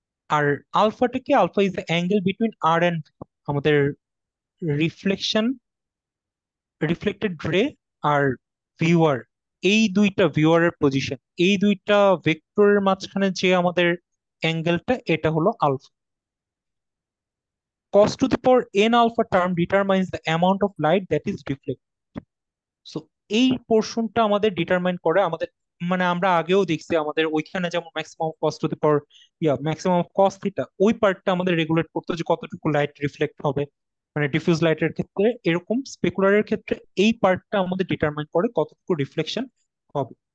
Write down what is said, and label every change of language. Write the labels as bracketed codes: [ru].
[bn] আর আলফাটা কি, [en] alpha is the angle between [bn] আর and আমাদের reflection, reflected রে আর ভিউয়ার, এই দুইটা ভিউয়ারের পজিশন, এই দুইটা ভেক্টরের মাঝখানে যে আমাদের অ্যাঙ্গেলটা, এটা হলো alpha. [en] cos to the power n alpha term determines the amount of light that is reflected. [bn] So এই পোর্শনটা আমাদের ডিটারমাইন করে আমাদের, মানে আমরা আগেও দেখছি আমাদের ওইখানে যেমন maximum cos to the power maximum cos theta, ওই পার্টটা আমাদের রেগুলেট করতো যে কতটুকু লাইট রিফ্লেক্ট হবে। মানে ডিফিউজ লাইটের ক্ষেত্রে এরকম, স্পেকুলারের ক্ষেত্রে এই পার্টটা আমাদের ডিটারমাইন করে কতটুকু রিফ্লেকশন হবে।